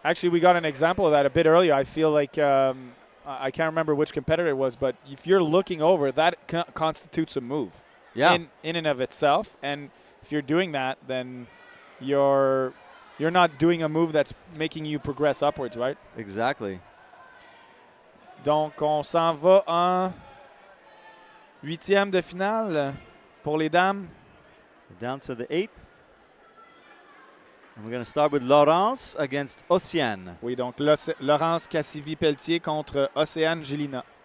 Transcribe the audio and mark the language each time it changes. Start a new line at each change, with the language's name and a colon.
English: Actually, we got an example of that a bit earlier. I feel like I can't remember which competitor it was, but if you're looking over, that constitutes a move. Yeah. In and of itself. And if you're doing that, then you're not doing a move that's making you progress upwards, right? Exactly.
French: Donc, on s'en va en 8e de finale pour les dames.
English: So down to the 8th. And we're going to start with Laurence against Océane.
French: Oui, donc Laurence Cassivi-Pelletier contre Océane Gélina.